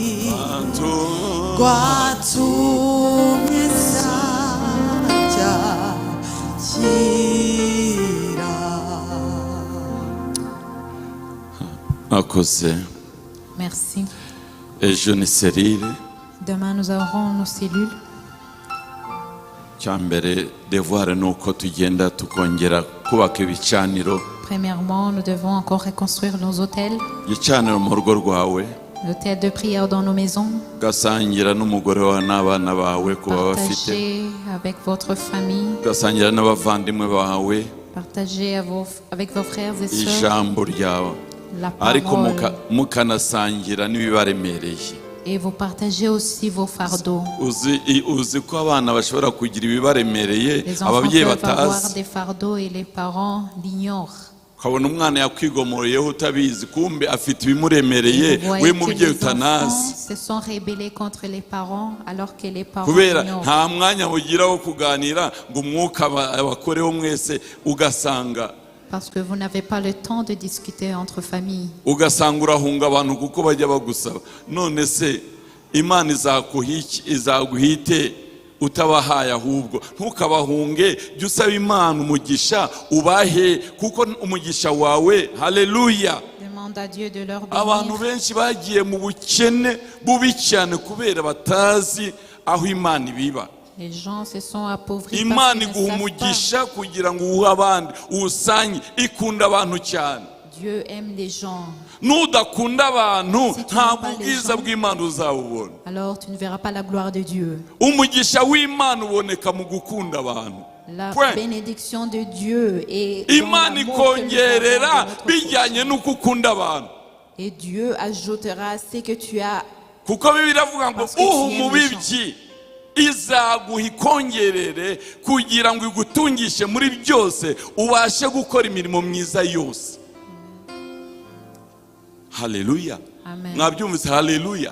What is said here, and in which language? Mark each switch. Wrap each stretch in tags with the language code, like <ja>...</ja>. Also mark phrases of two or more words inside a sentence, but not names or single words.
<rw>rwatumye sajya kira. Akoze.</rw> <fr>Merci.</fr> <rw>Ejo ni serire.</rw> <fr>Demain nous aurons nos cellules.</fr> <rw>Cyambere devoir nuko tugenda tukongera kubaka ibicaniro.</rw> <fr>Premièrement, nous devons encore reconstruire nos hôtels.</fr> <rw>Igicaniro mu rugo rwawe.</rw> <fr>L'hôtel de prière dans nos maisons.</fr> <rw>Gasangira n'umugore wawe n'abana bawe kuba bafite.</rw> <fr>Partagez avec votre famille.</fr> <rw>Gasangira n'abavandimwe bawe.</rw> <fr>Partagez avec vos frères et sœurs.</fr> <rw>Ijambo ryawe. Ariko mukanasangira n'ibibaremereye.</rw> <fr>Et vous partagez aussi vos fardeaux.</fr> <rw>Uzi ko abana bashobora kugira ibibaremereye ababyeyi batazi.</rw> <fr>Les enfants peuvent avoir des fardeaux et les parents l'ignorent.</fr> <rw>Kabona umwana yakwigomoreyeho utabizi, kumbe afite ibimuremereye we mubyeyi utanazi.</rw> <fr>Se sont rebellés contre les parents alors que les parents</fr> <rw>kubera nta mwanya bugira wo kuganira ngo umwuka abakoreho mwese, ugasanga</rw> <fr>parce que vous n'avez pas le temps de discuter entre familles.</fr> <rw>Ugasanga urahunga abantu kuko bajya bagusaba. None se Imana izaguhite utabahaye, ahubwo ntukabahunge, jya usaba Imana umugisha ubahe, kuko umugisha wawe. Haleluya.</rw> <fr>Demande à Dieu de leur bénir.</fr> <rw>Abantu benshi bagiye mu bukene bubi cyane kubera batazi aho Imana ibiba.</rw> <fr>Les gens se sont appauvris.</fr> <rw>Imana iguha umugisha kugira ngo uhe abandi, usanye ikunda abantu cyane.</rw> <fr>Dieu aime les gens.</fr> <rw>Nudakunda abantu ntabwo ubwiza bw'Imana uzabubona.</rw> <fr>Alors tu ne verras pas la gloire de Dieu.</fr> <rw>Umugisha w'Imana uboneka mu gukunda abantu.</rw> <fr>La bénédiction de Dieu est</fr> <rw>Imana ikongerera bijyanye n'uko ukunda abantu.</rw> <fr>Et Dieu ajoutera ce que tu as.</fr> <rw>Kuko Bibiliya ivuga ngo umubibyi izaguha ikongerere kugira ngo igutungishe muri byose ubashe gukora imirimo myiza yose. Haleluya. Mwabyumvise? Haleluya.</rw>